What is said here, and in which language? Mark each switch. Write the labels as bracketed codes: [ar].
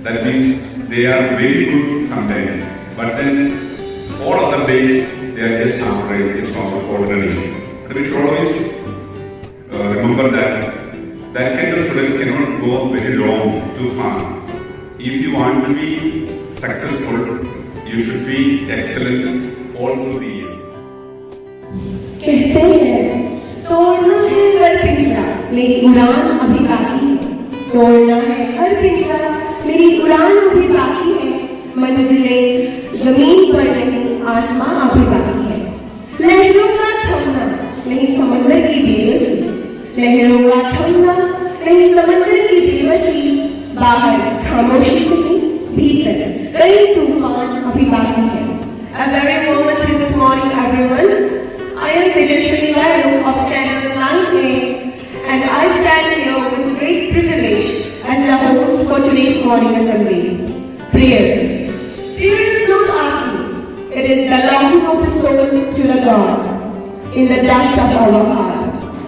[en] That means they are very good sometimes. But then all other days they are just average, just ordinary. But we should always remember that kind of students cannot go very long, too far. If you want to be successful, you should be excellent all through the year. [hi] कहते हैं तोड़ना है हर पिंजरा लेकिन उड़ान अभी बाकी है. तोड़ना है हर पिंजरा लेकिन उड़ान अभी बाकी है. मंजिलें जमीन पर नहीं आसमां अभी बाकी है. लहरों का थमना नहीं समंदर की बेबसी. लहरों का थमना नहीं समंदर की बेबसी. बाहर खामोशी से भीतर कई तूफान अभी बाकी है. [en] A very warm good morning everyone. I am Tejaswini Vaidya of Standard 9A and I stand here with great privilege as the host for today's morning assembly. Prayer. Prayer is not asking. It is the longing of the soul to the God in the depth of our heart.